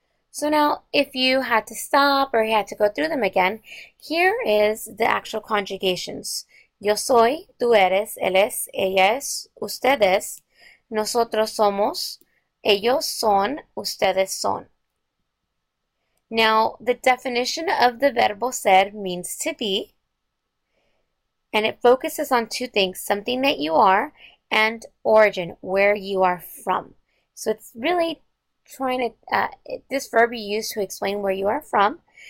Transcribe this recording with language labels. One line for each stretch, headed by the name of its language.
English: So now, if you had to stop or you had to go through them again, here is the actual conjugations.
Spanish: Yo soy, tú eres, él es, ella es, ustedes, nosotros somos, ellos son, ustedes son.
English: Now, the definition of the
Spanish: verbo
English: ser means to be, and it focuses on two things, something that you are and origin, where you are from. So it's really trying to, this verb you use to explain where you are from.